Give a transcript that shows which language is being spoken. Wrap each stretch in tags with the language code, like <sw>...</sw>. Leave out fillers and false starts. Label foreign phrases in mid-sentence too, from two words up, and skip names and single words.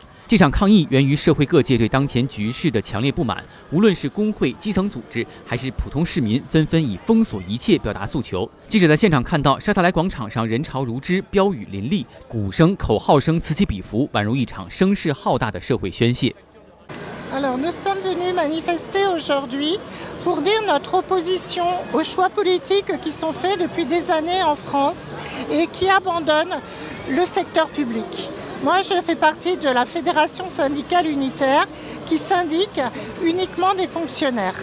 <zh>这场抗议源于社会各界对当前局势的强烈不满，无论是工会、基层组织，还是普通市民，纷纷以封锁一切表达诉求。记者在现场看到，沙特莱广场上人潮如织，标语林立，鼓声、口号声此起彼伏，宛如一场声势浩大的社会宣泄。</zh> <fr>Alors, nous sommes venus manifester aujourd'hui pour dire notre opposition aux choix politiques qui sont faits depuis des années en France et qui abandonnent le secteur public. Moi, je fais partie de la Fédération syndicale unitaire qui syndique uniquement des fonctionnaires.</fr>